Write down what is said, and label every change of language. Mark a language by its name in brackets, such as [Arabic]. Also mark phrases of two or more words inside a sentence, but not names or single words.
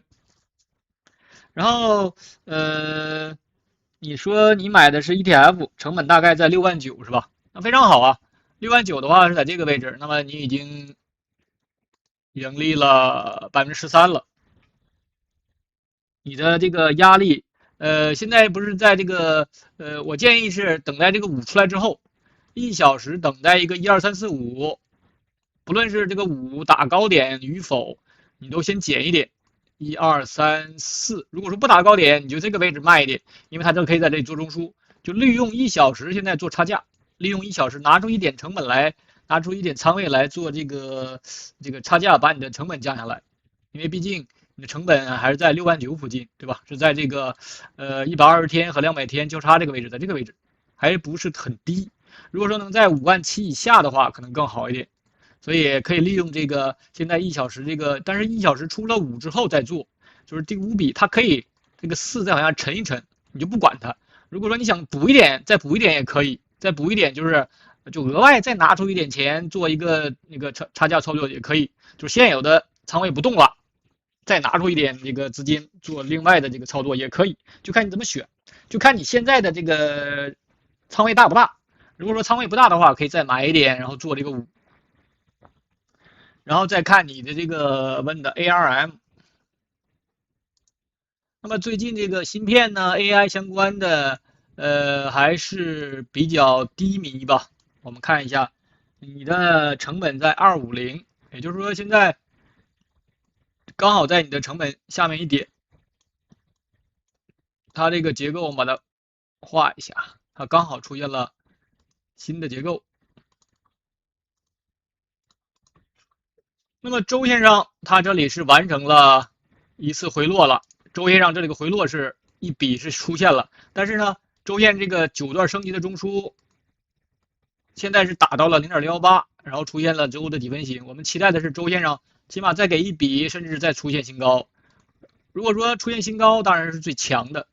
[Chinese] 然後你說你買的是 ETF， 成本大概在69000是吧？那非常好啊，69000的話是在這個位置，那麼你已經盈利了13%了。你的這個壓力，現在不是在這個我建議是等待這個5出來之後，1小時等待一個1、2、3、4、5，不論是這個5打高點與否，你都先減一點，1、2、3、4。如果說不打高點，你就這個位置賣一點，因為它就可以在這裡做中樞，就利用1小時現在做差價，利用1小時拿出一點成本來，拿出一點倉位來做這個差價，把你的成本降下來，因為畢竟你的成本還是在69000附近，對吧？是在這個120天和200天交叉這個位置，在這個位置還不是很低。如果說能在57000以下的話，可能更好一點。所以可以利用这个现在1小时这个，但是1小时出了5之后再做，就是这个5笔它可以这个4再往下沉一沉，你就不管它。如果说你想补一点，再补一点也可以，再補一點就額外再拿出一點錢做一個那個差價操作也可以，就是現有的倉位不動了，再拿出一點這個資金做另外的這個操作也可以，就看你怎麼選，就看你現在的這個倉位大不大。如果說倉位不大的話，可以再買一點，然後做這個5，然後再看你的這個問的 ARM。那麼最近這個芯片呢 ，AI 相關的，還是比較低迷吧。我們看一下，你的成本在250，也就是說現在剛好在你的成本下面一點。它這個結構我們把它畫一下，它剛好出現了新的結構。那麼週線上，它這裡是完成了一次回落了。週線上這裡個回落是一筆是出現了，但是呢，週線這個9段升級的中樞，現在是打到了 0.118， 然後出現了最後的底分型。我們期待的是週線上起碼再給一筆，甚至再出現新高。如果說出現新高，當然是最強的。